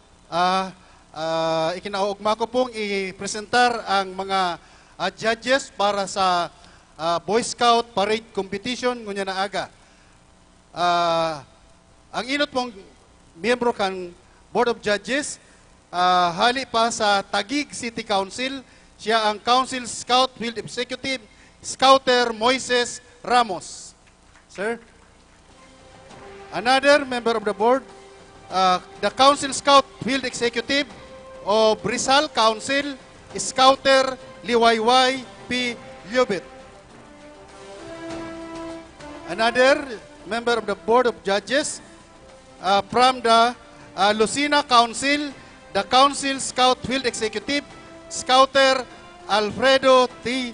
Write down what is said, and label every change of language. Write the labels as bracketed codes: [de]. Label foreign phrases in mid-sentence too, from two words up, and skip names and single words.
[bik] Ikinaugma ko pong i-presentar ang mga judges para sa Boy Scout Parade Competition ngunya na aga. Ang inot pong miyembro kan Board of Judges. Hali pa sa Taguig City Council, siya ang [en] Council Scout Field Executive, [bik] Scouter Moises Ramos. Sir? [en] Another member of the board, the Council Scout Field Executive of Rizal Council, Scouter Liwayway P. Liobit. Another member of the Board of Judges from the Lucena Council, the Council Scout Field Executive, Scouter Alfredo T.